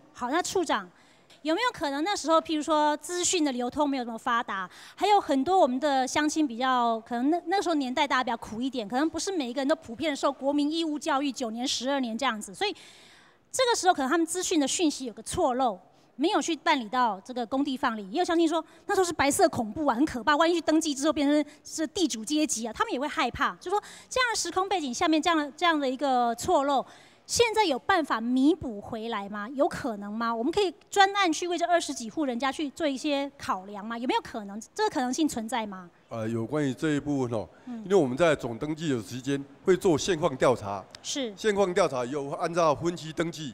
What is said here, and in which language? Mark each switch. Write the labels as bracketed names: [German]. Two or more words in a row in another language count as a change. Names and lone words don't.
[Chinese] 好，那處長有沒有可能那時候，譬如說資訊的流通沒有那麼發達，還有很多我們的鄉親比較可能那時候年代大家比較苦一點，可能不是每一個人都普遍受國民義務教育9年12年這樣子，所以。這個時候可能他們資訊的訊息有個錯漏，沒有去辦理到這個工地放領，也有相信說那時候是白色恐怖啊，很可怕，萬一去登記之後變成是地主階級啊，他們也會害怕。就說這樣的時空背景下面，這樣的一個錯漏，现在有办法弥补回来吗？有可能吗？我们可以专案去为这20几户人家去做一些考量吗？有没有可能？这个可能性存在吗？有关于这一部分哦，因为我们在总登记的时间会做现况调查，是现况调查有按照分期登记，